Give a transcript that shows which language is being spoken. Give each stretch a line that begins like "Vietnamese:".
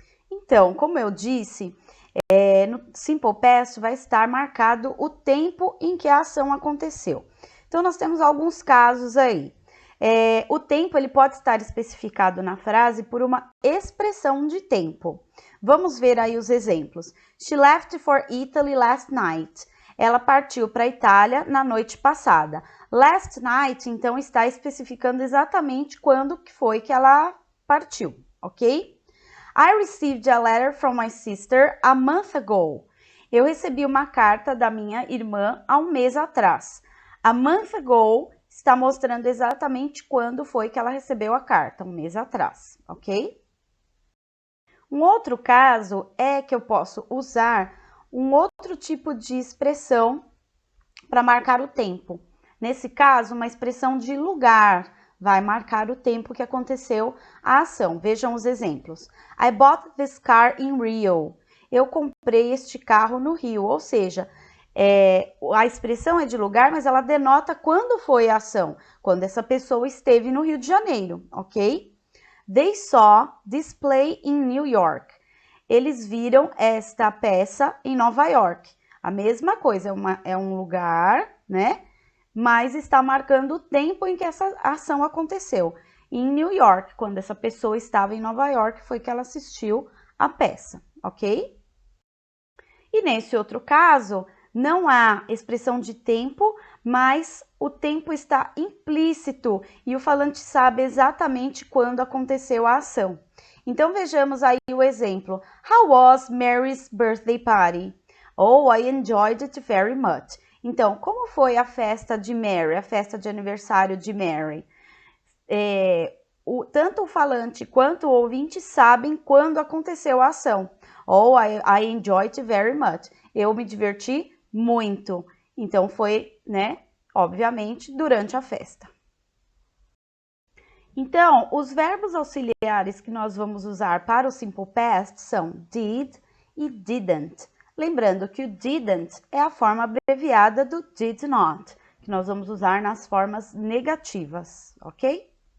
Portuguese: Então, como eu disse, no Simple Past vai estar marcado o tempo em que a ação aconteceu. Então, nós temos alguns casos aí. O tempo ele pode estar especificado na frase por uma expressão de tempo. Vamos ver aí os exemplos.
English: She left for Italy last night.
Portuguese: Ela partiu para a Itália na noite passada.
English: Last night,
Portuguese: então, está especificando exatamente quando que foi que ela partiu, ok?
English: I received a letter from my sister a month ago.
Portuguese: Eu recebi uma carta da minha irmã há um mês atrás.
English: A month ago
Portuguese: está mostrando exatamente quando foi que ela recebeu a carta, um mês atrás, ok? Um outro caso é que eu posso usar um outro tipo de expressão para marcar o tempo. Nesse caso, uma expressão de lugar vai marcar o tempo que aconteceu a ação. Vejam os exemplos.
English: I bought this car in Rio.
Portuguese: Eu comprei este carro no Rio, ou seja, a expressão é de lugar, mas ela denota quando foi a ação, quando essa pessoa esteve no Rio de Janeiro, ok?
English: They saw this play in New York.
Portuguese: Eles viram esta peça em Nova York. A mesma coisa, é um lugar, né? Mas está marcando o tempo em que essa ação aconteceu. Em New York, quando essa pessoa estava em Nova York, foi que ela assistiu a peça, ok? E nesse outro caso, não há expressão de tempo, mas o tempo está implícito e o falante sabe exatamente quando aconteceu a ação. Então vejamos aí o exemplo.
English: How was Mary's birthday party? Oh, I enjoyed it very much.
Portuguese: Então, como foi a festa de Mary, a festa de aniversário de Mary? Tanto o falante quanto o ouvinte sabem quando aconteceu a ação.
English: Oh, I enjoyed it very much.
Portuguese: Eu me diverti muito. Então, foi, né, obviamente, durante a festa. Então, os verbos auxiliares que nós vamos usar para o Simple Past são did e didn't. Lembrando que o didn't é a forma abreviada do did not, que nós vamos usar nas formas negativas, ok?